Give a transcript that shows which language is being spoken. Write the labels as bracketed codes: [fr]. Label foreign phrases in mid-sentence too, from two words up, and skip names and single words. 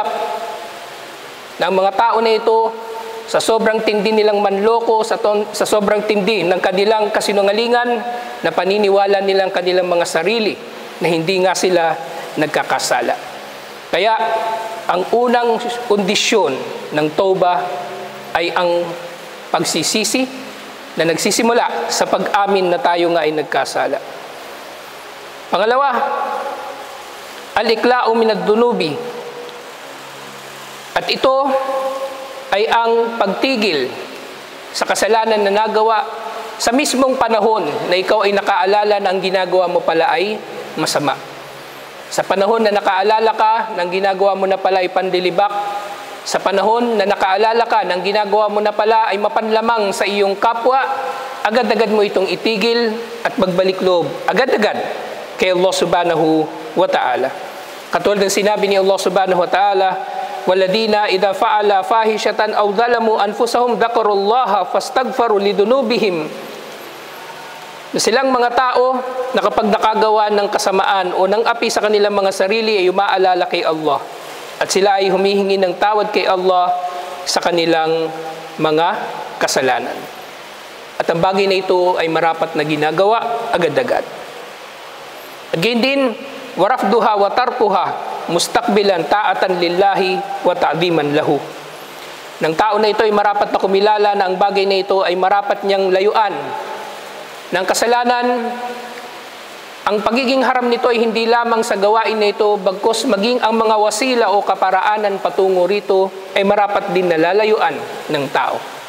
[tl] Na ang mga tao na ito, sa sobrang tindi nilang manloko, sa sobrang tindi ng kanilang kasinungalingan, na paniniwala nilang kanilang mga sarili na hindi nga sila nagkakasala. Kaya, ang unang kondisyon ng tauba ay ang pagsisisi na nagsisimula sa pag-amin na tayo nga ay nagkasala. Pangalawa, [ar] الإقلاع من الذنوب. [tl] At ito ay ang pagtigil sa kasalanan na nagawa sa mismong panahon na ikaw ay nakaalala na ang ginagawa mo pala ay masama. Sa panahon na nakaalala ka na ang ginagawa mo na pala ay pandilibak, sa panahon na nakaalala ka na ang ginagawa mo na pala ay mapanlamang sa iyong kapwa, agad-agad mo itong itigil at magbalik loob agad-agad kay Allah [ar] سبحانه وتعالى. [tl] Katulad ng sinabi ni Allah [ar] سبحانه وتعالى, "والذين إذا فعلوا فاحشة أو ظلموا أنفسهم ذكروا الله فاستغفروا لذنوبهم." [tl] Na silang mga tao na kapag nakagawa ng kasamaan o ng api sa kanilang mga sarili ay umaalala kay Allah at sila ay humihingi ng tawad kay Allah sa kanilang mga kasalanan. At ang bagay na ito ay marapat na ginagawa agad-agad. At gayon din, [ar] ورفضها وتركها مستقبلا طاعة لله وتعظيما له. [tl] Ng tao na ito ay marapat na kumilala na ang bagay na ito ay marapat niyang layuan ng kasalanan. Ang pagiging haram nito ay hindi lamang sa gawain na ito, bagkus maging ang mga wasila o kaparaanan patungo rito ay marapat din nalalayuan ng tao.